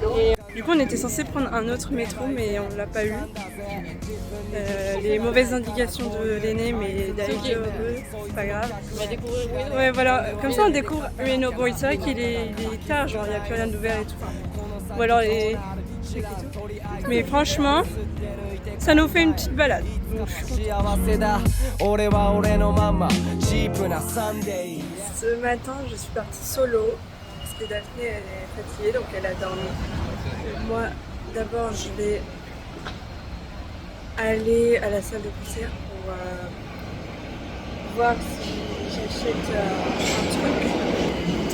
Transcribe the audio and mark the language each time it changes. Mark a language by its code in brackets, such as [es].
[fr] Et, du coup, on était censé prendre un autre métro, mais on l'a pas eu. Les mauvaises indications de l'aîné, mais d'ailleurs, c'est pas grave. On va découvrir Ueno. Ouais, voilà, comme ça on découvre Ueno. Bon, c'est vrai qu'il est tard, genre il n'y a plus rien d'ouvert et tout. Ou alors les. Mais franchement, ça nous fait une petite balade. Donc, je suis contente. [ja] 幸せだ俺は俺のままチープなサンデー [fr] Ce matin, je suis partie solo parce que Daphné elle est fatiguée donc elle a dormi. Moi, d'abord, je vais aller à la salle de concert pour voir si j'achète un truc.